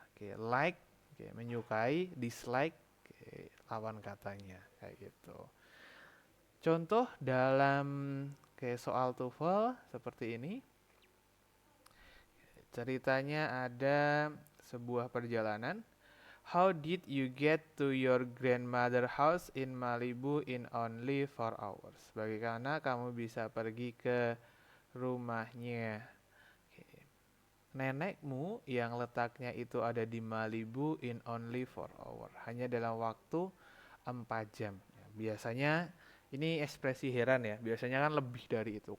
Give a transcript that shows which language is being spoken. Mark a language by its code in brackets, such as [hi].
[id] Oke, like menyukai, dislike lawan katanya kayak gitu. Contoh dalam soal TOEFL seperti ini. Ceritanya ada sebuah perjalanan. [en] How did you get to your grandmother house in Malibu in only 4 hours? [id] Bagaimana kamu bisa pergi ke rumahnya nenekmu yang letaknya itu ada di Malibu [en] in only 4 hours, [id] hanya dalam waktu 4 jam. Biasanya ini ekspresi heran ya, biasanya kan lebih dari itu.